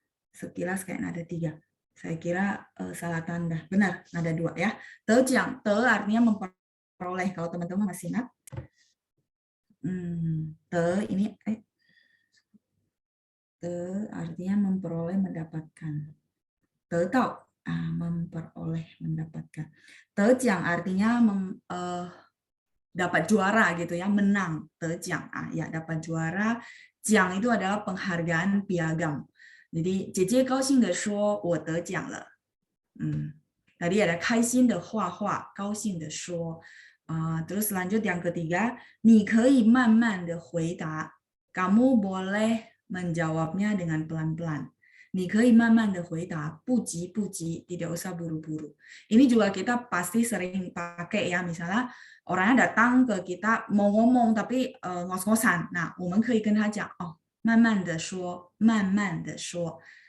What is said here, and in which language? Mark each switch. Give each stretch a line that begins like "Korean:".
Indonesian: Sekilas kayak nada 3 saya kira salah tanda benar nada 2 ya 得奖 te artinya memperoleh kalau teman-teman masih ingat te ini te artinya memperoleh mendapatkan te memperoleh mendapatkan. Tejiang artinya dapat juara gitu ya, menang. Tejiang ya dapat juara. Jiang itu adalah penghargaan piagam.
Chinese: Jadi 姐姐高兴地说我得奖了.
Indonesian: Tadi ada
Chinese: 开心的画画，高兴地说。
Indonesian: Terus lanjut yang ketiga,
Chinese: 你可以慢慢的回答.
Indonesian: Kamu boleh menjawabnya dengan pelan-pelan.
Chinese: 你可以慢慢的回答，不急不急，
Indonesian: tidak usah buru-buru. Ini juga kita pasti sering pakai ya, misalnya orangnya datang ke kita mau ngomong tapi ngos-ngosan.
Chinese: Nah, 我们可以跟他讲哦，慢慢的说，慢慢的说。